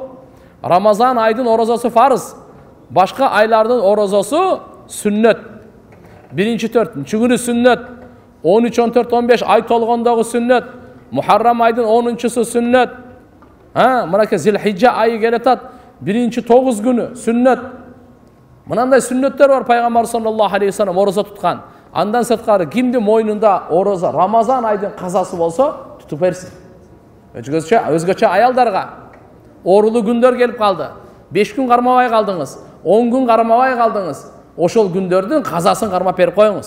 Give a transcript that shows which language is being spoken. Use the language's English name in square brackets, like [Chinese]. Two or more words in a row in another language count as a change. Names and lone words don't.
[Kyrgyz] Рамазан айдын орозосу фарыз, башка айлардын орозосу сүннөт. Биринчи, төртүнчү күнү сүннөт, 13, 14, 15 ай толгондогу сүннөт, Мухаррам айдын 10-чусу сүннөт. Мынаке Зилхижжа айы келетат, биринчи 9 күнү сүннөт. Мынандай сүннөттөр бар, пайгамбар [Arabic] صلى الله عليه وسلم [Kyrgyz] орозо туткан. Андан сырткары кимди мойнунда орозо Рамазан айдын казасы болсо тутуп берсин. Өзгөчө аялдарга оорулуу күндөр келип калды. 5 күн кармабай калдыңыз, 10 күн кармабай калдыңыз. Ошол күндөрдүн казасын кармап берип коюңуз.